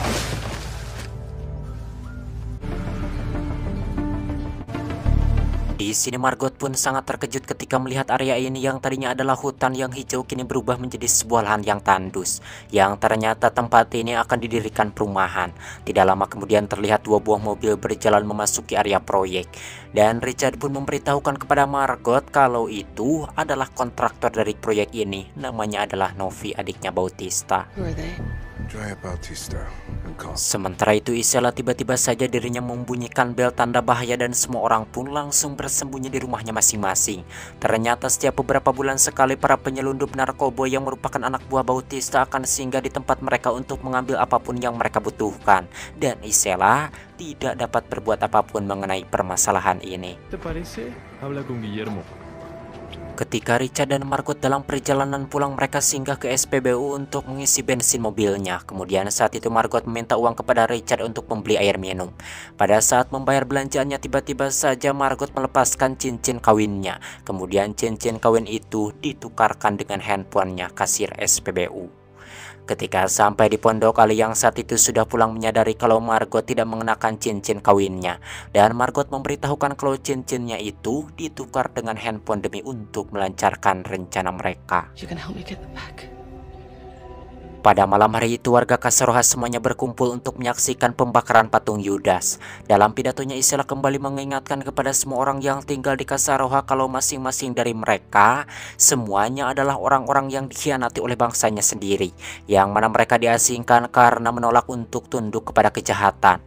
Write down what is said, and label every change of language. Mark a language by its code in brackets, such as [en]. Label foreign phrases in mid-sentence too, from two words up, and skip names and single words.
[id] Di sini Margot pun sangat terkejut ketika melihat area ini yang tadinya adalah hutan yang hijau kini berubah menjadi sebuah lahan yang tandus, yang ternyata tempat ini akan didirikan perumahan. Tidak lama kemudian terlihat dua buah mobil berjalan memasuki area proyek, dan Richard pun memberitahukan kepada Margot kalau itu adalah kontraktor dari proyek ini. Namanya adalah Novi, adiknya Bautista. [en] Who are they? Drea Bautista and Carl. [id] Sementara itu Isela tiba-tiba saja dirinya membunyikan bel tanda bahaya dan semua orang pun langsung bersembunyi di rumahnya masing-masing. Ternyata setiap beberapa bulan sekali para penyelundup narkoba yang merupakan anak buah Bautista akan singgah di tempat mereka untuk mengambil apapun yang mereka butuhkan. Dan Isela tidak dapat berbuat apapun mengenai permasalahan ini. [es] ¿Te parece? Habla con Guillermo. [id] Ketika Richard dan Margot dalam perjalanan pulang, mereka singgah ke SPBU untuk mengisi bensin mobilnya. Kemudian saat itu Margot meminta uang kepada Richard untuk membeli air minum. Pada saat membayar belanjaannya, tiba-tiba saja Margot melepaskan cincin kawinnya. Kemudian cincin kawin itu ditukarkan dengan handphonenya kasir SPBU. Ketika sampai di pondok, Ali yang saat itu sudah pulang menyadari kalau Margot tidak mengenakan cincin kawinnya. Dan Margot memberitahukan kalau cincinnya itu ditukar dengan handphone demi untuk melancarkan rencana mereka. [en] You can help me get them back. [id] Pada malam hari itu warga Kasaroha semuanya berkumpul untuk menyaksikan pembakaran patung Yudas. Dalam pidatonya Isela kembali mengingatkan kepada semua orang yang tinggal di Kasaroha kalau masing-masing dari mereka semuanya adalah orang-orang yang dikhianati oleh bangsanya sendiri, yang mana mereka diasingkan karena menolak untuk tunduk kepada kejahatan.